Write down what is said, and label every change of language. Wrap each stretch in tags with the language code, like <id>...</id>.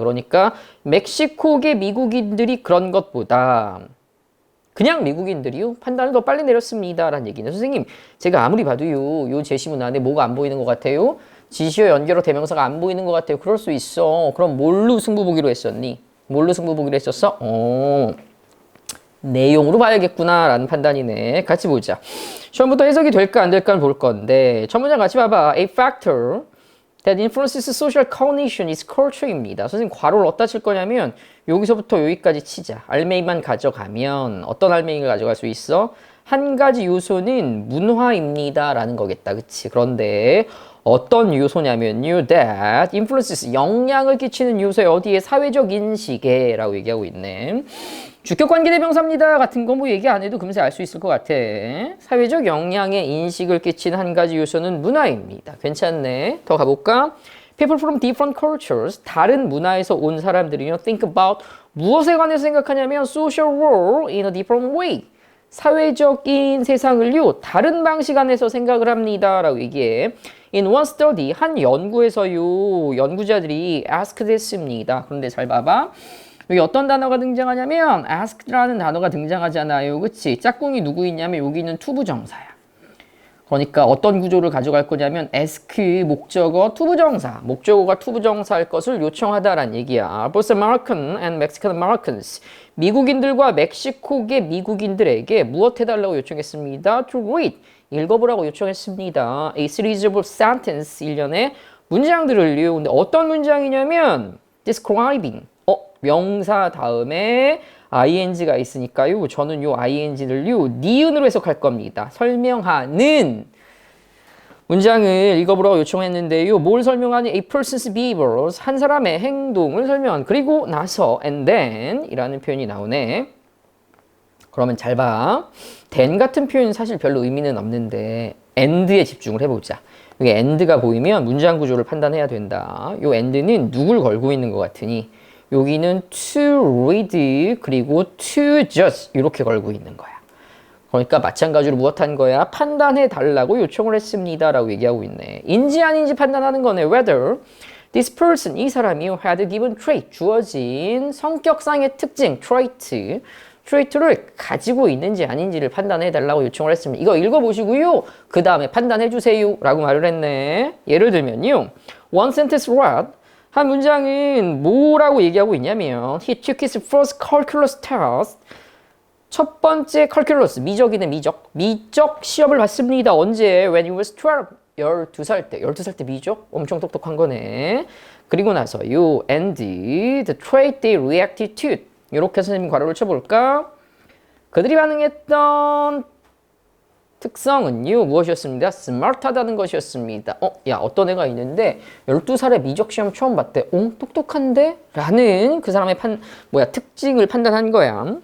<ko>그러니까 멕시코계 미국인들이 그런 것보다 그냥 미국인들이요 판단을 더 빨리 내렸습니다 라는 얘기는 선생님 제가 아무리 봐도요 요 제시문 안에 뭐가 안 보이는 것 같아요? 지시어 연결어 대명사가 안 보이는 것 같아요. 그럴 수 있어. 그럼 뭘로 승부 보기로 했었니? 뭘로 승부 보기로 했었어? 내용으로 봐야겠구나 라는 판단이네. 같이 보자. 시험부터 해석이 될까 안 될까를 볼 건데 첫 문장 같이 봐봐.</ko> <en>A factor that influences social cognition is culture입니다.</en> <ko>선생님 괄호를 어디다 칠 거냐면 여기서부터 여기까지 치자. 알맹이만 가져가면 어떤 알맹이를 가져갈 수 있어? 한 가지 요소는 문화입니다 라는 거겠다. 그치? 그런데 어떤 요소냐면요</ko> <en>that influences</en> <ko>영향을 끼치는 요소에 어디에 사회적 인식에 라고 얘기하고 있네. 주격관계대명사입니다 같은 거 뭐 얘기 안 해도 금세 알 수 있을 것 같아. 사회적 영향의 인식을 끼치는 한 가지 요소는 문화입니다. 괜찮네. 더 가볼까?</ko> <en>People from different cultures,</en> <ko>다른 문화에서 온 사람들이요</ko> <en>think about</en> <ko>무엇에 관해서 생각하냐면</ko> <en>social world in a different way.</en> <ko>사회적인 세상을요 다른 방식 안에서 생각을 합니다 라고 얘기해.</ko> <en>In one study,</en> <ko>한 연구에서요 연구자들이 asked 했습니다. 그런데 잘 봐봐. 여기 어떤 단어가 등장하냐면 asked라는 단어가 등장하잖아요. 그치? 짝꿍이 누구 있냐면 여기는 투부정사야. 그러니까 어떤 구조를 가져갈 거냐면 ask 목적어 투부정사, 목적어가 투부정사일 것을 요청하다라는 얘기야.</ko> <en>Both American and Mexican Americans,</en> <ko>미국인들과 멕시코계 미국인들에게 무엇 해달라고 요청했습니다.</ko> <en>To read,</en> <ko>읽어보라고 요청했습니다.</ko> <en>A series of sentences,</en> <ko>일련의 문장들을요. 근데 어떤 문장이냐면 describing, 명사 다음에 ing가 있으니까요. 저는 요 ing를요 니은으로 해석할 겁니다. 설명하는 문장을 읽어보라고 요청했는데요. 뭘 설명하니?</ko> <en>A person's behaviors,</en> <ko>한 사람의 행동을 설명한. 그리고 나서 and then 이라는 표현이 나오네. 그러면 잘 봐. then 같은 표현은 사실 별로 의미는 없는데 and에 집중을 해보자. 여기 and가 보이면 문장 구조를 판단해야 된다. 요 and는 누굴 걸고 있는 것 같으니? 여기는 to read 그리고 to judge 이렇게 걸고 있는 거야. 그러니까 마찬가지로 무엇한 거야? 판단해 달라고 요청을 했습니다 라고 얘기하고 있네. 인지 아닌지 판단하는 거네.</ko> <en>Whether this person,</en> <ko>이 사람이</ko> <en>had given trait,</en> <ko>주어진 성격상의 특징,</ko> <en>trait</en> <ko>트레이트를 가지고 있는지 아닌지를 판단해 달라고 요청을 했습니다. 이거 읽어보시고요. 그 다음에 판단해 주세요 라고 말을 했네. 예를 들면요.</ko> <en>One sentence read.</en> <ko>한 문장은 뭐라고 얘기하고 있냐면</ko> <en>He took his first calculus test.</en> <ko>첫 번째 calculus, 미적이네 미적 시험을 봤습니다. 언제?</ko> <en>When he was 12.</en> <ko>12살 때. 12살 때 미적? 엄청 똑똑한 거네. 그리고 나서요.</ko> <en>And the trait they reacted to.</en> <ko>이렇게 선생님 괄호를 쳐볼까? 그들이 반응했던 특성은요. 무엇이었습니다? 스마트하다는 것이었습니다. 야, 어떤 애가 있는데 12살에 미적 시험 처음 봤대. 똑똑한데? 라는 그 사람의 특징을 판단한 거야.</ko>